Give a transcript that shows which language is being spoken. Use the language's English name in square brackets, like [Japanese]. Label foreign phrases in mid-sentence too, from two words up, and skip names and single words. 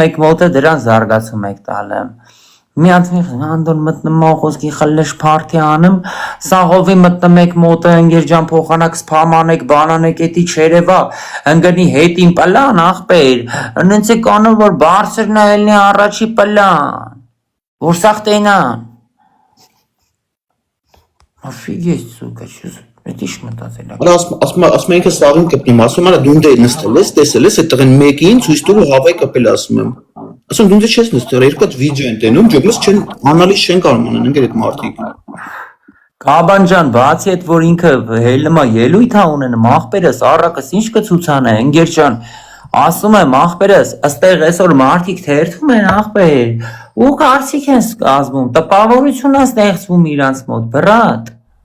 [Armenian] եք մոտը, դրան զարգացում եք տալը։ Մի հատ հանդոն մտնում խոսքի խլեշ փարթի անում, սաղովի մտնում եք մոտը, ընկեր ջան փոխանակ սփամանեք, բանանեք, էդի չերևա, ընկնի հետին պլան, ախպեր, ընենց եք անում, որ բարձրն է ելնի առաջի պլան, որ սաղ տենան։ [Russian] Офигеть, сука, что это [Armenian] իշ մտածել է։ Ասում ինքը սաղին կպնում, ասում արա դու դե նստել ես, տեսել ես այդ տղեն մեկին ցույց տուր հավայ կպել ասում եմ։ Ասում դու դե չես նստել, երկու հատ վիդեո են տենում, ջոկլես չեն անալիզ չեն կարող անեն ընկեր այդ մարդիկ։ Կաբան ջան, բացի այդ որ ինքը հելմա ելույթ է ունենում, ախպերս, առակս ինչ կցուցանե, ընկեր ջան, Ասում եմ ախպերս, ըստեղ այսօր մարդիկ թերթում են ախպեր, ու կարծիք են կազմում, տպավորություն է ստեղծվում իրանց մոտ, բրատ։